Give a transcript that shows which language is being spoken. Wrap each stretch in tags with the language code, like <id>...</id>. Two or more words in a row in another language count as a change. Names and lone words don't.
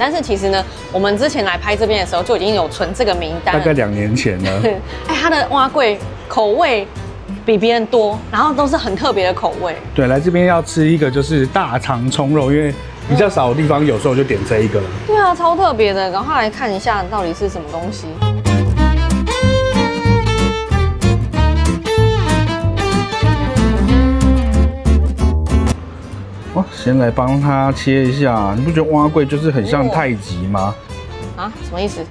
<zh>但是其實呢，我們之前來拍這邊的時候就已經有存這個名單了，大概2年前了。它的碗粿口味比別人多，然後都是很特別的口味。對，來這邊要吃一個就是大腸蔥肉，因為比較少的地方，有時候就點這一個了。對啊，超特別的，趕快來看一下到底是什麼東西。先來幫他切一下，你不覺得碗粿就是很像太極嗎？啊，什麼意思？</zh>